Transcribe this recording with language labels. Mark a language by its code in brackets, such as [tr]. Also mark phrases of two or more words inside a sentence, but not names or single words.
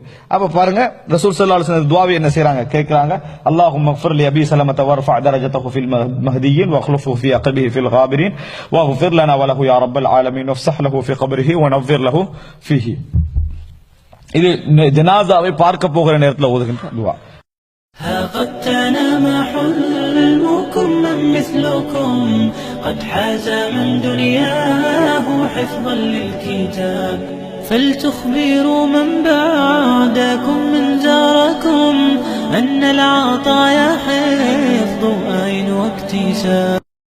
[ta] அப்ப பாருங்க ரசூல் [ar] صلى الله عليه وسلم [ta] துஆவை என்ன செய்றாங்க கேக்குறாங்க. [ar] اللهم اغفر لأبي سلمة وارفع درجته في المهديين واخلفه في عقبه في الغابرين واغفر لنا وله يا رب العالمين وافسح له في قبره ونور له فيه. [ta] இது ஜனாஸாவை பார்க்க போகிற நேரத்தில் ஓதுகின்ற துஆ. [ar] ها قد تنام حلمكم من مثلكم قد حاز من دنياه حفظا للكتاب فلتخبروا من بعدكم من زاركم أن العطايا حفظ أين واكتساب.